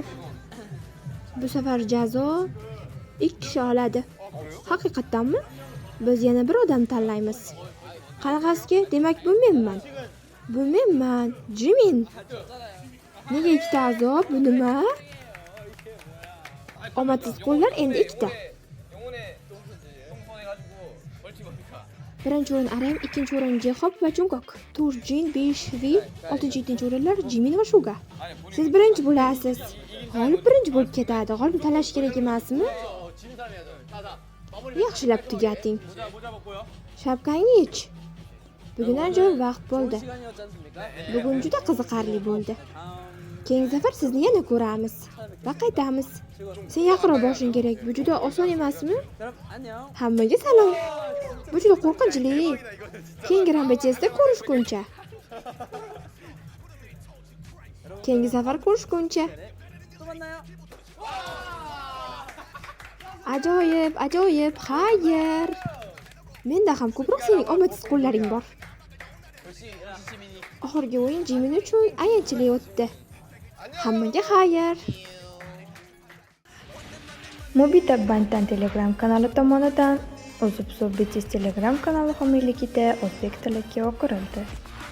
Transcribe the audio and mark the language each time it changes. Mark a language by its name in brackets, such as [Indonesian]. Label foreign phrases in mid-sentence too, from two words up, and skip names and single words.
[Uzbek] Bu safar jazo 2 kishi oladi. Haqiqatdanmi? Biz yana bir odam tanlaymiz. Qanaqasiga? Demak bu menman. Bu menman, Jimin. Nega ikkita azob? Bu nima? Omadsiz qo'llar endi ikkita. [Korean] 영혼의 똥손해가지고 벌칙 뭡니까? [Uzbek] Birinchi o'rin Arem, ikkinchi o'rin Jehop va Jungkook. 4 Jin, 5 Vi, 6-7 o'rinlar Jimin va Shuga. Siz birinchi bo'lasiz. G'olib birinchi bo'lib ketadi. G'olibni tanlash kerak emasmi? [Korean] 진사해야죠. 자자. 마무리. [Uzbek] Yaxshilab tugating. [Korean] 모자 벗고요. [Uzbek] Shapkangni yech. Bugun ajoyib vaqt bo'ldi. [Korean] 시간이었지 않습니까? [Uzbek] Bugun juda qiziqarli bo'ldi. Keyingi safar sizni yana ko'ramiz va qaytamiz. Sen yaqinroq borishing kerak. Bu juda oson emasmi? [Korean] 그럼 안녕. [Uzbek] Hammaga salom. Bu juda qo'rqinchli. Keyingi rambechesda ko'rishguncha. Keyingi safar ko'rishguncha. [Korean] 또 만나요. [Uzbek] Ajoyib. Xayr. Menda ham ko'proq sening omadsiz qo'llaring bor. Oxirgi o'yin Jimin uchun ayanchli o'tdi. Hammaga xayr. Mobitab Bantan Telegram kanali tomonidan Uzub BTS Telegram kanali homiyligida o'zbek tiliga o'qirildi.